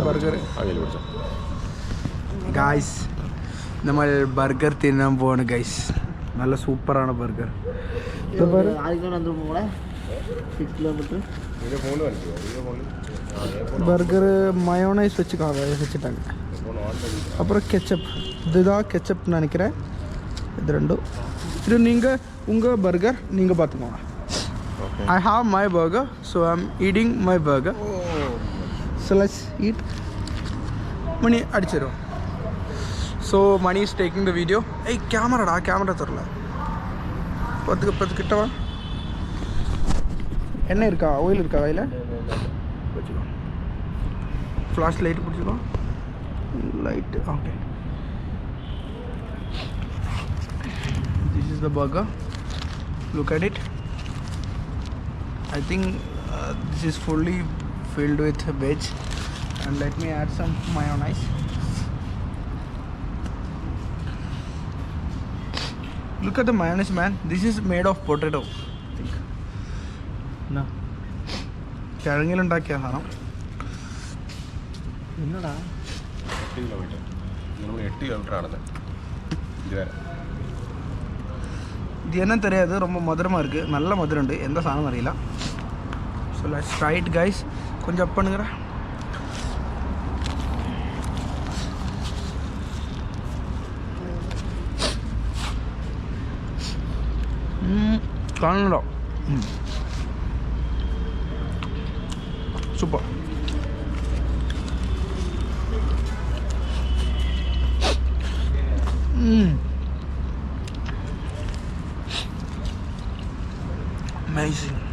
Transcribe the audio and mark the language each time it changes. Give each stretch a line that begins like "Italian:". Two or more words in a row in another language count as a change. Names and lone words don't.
Malayalam: ബർഗർ ഗായ്സ്, നമ്മൾ ബർഗർ തിന്നാൻ പോവാണ് ഗൈസ്. നല്ല സൂപ്പറാണ് ബർഗർ. ബർഗർ മയോണൈസ് வச்சுட்டாங்க.
Tamil: அப்புறம் கெச்சப். இதுதான் கெச்சப் நினைக்கிறேன். இது 2. இது நீங்கள் உங்கள் பர்கர் நீங்கள் பார்த்துக்கோங்க.
English: Okay. I have my burger, so I'm eating my burger. So let's eat. Mani adichero. So Mani is taking the video.
Tamil: ஹே, கேமரா தரல. பாடு கிட்டவா. என்ன இருக்க, ஆயில் இருக்க கையில.
English: Flash light
Tamil: புடிச்சிக்கோ.
English: Light, okay. This is the burger. Look at it. I think this is fully filled with veg, and let me add some mayonnaise. Look at the mayonnaise, man. This is made of potato. I think. No.
Malayalam: കിഴങ്ങിൽ ഉണ്ടാക്കിയ സാധനം എന്നടാ 8 കിലോമീറ്റർ നമ്മൾ 8 കിലോമീറ്റർ ആണല്ലേ ഇതുവരെ
Tamil: இது என்ன தெரியாது ரொம்ப மதுரமாக இருக்குது நல்ல மதுரம் உண்டு எந்த சாதனம் அறியல
English: So let's try it guys
Tamil: கொஞ்சம் அப் பண்ணுங்கிறேன்
Malayalam: കാണണോ സൂപ്പർ amazing.